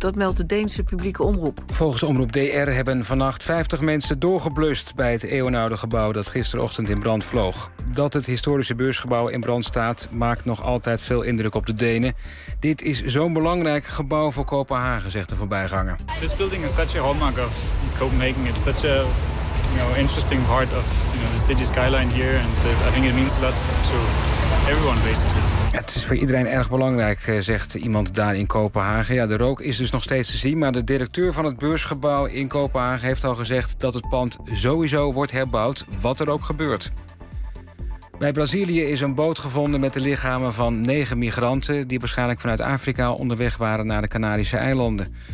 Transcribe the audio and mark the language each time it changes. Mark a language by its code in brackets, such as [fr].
[nl] Dat meldt de Deense publieke omroep. Volgens omroep DR hebben vannacht 50 mensen doorgeblust bij het eeuwenoude gebouw dat gisterochtend in brand vloog. Dat het historische beursgebouw in brand staat maakt nog altijd veel indruk op de Denen. Dit is zo'n belangrijk gebouw voor Kopenhagen, zegt de voorbijganger. [en] This building is such a hallmark of Copenhagen. It's such a, you know, interesting part of, you know, the city skyline here. And I think it means a lot to everyone, basically. [nl] Het is voor iedereen erg belangrijk, zegt iemand daar in Kopenhagen. Ja, de rook is dus nog steeds te zien, maar de directeur van het beursgebouw in Kopenhagen heeft al gezegd dat het pand sowieso wordt herbouwd, wat er ook gebeurt. Bij Brazilië is een boot gevonden met de lichamen van 9 migranten die waarschijnlijk vanuit Afrika onderweg waren naar de Canarische eilanden.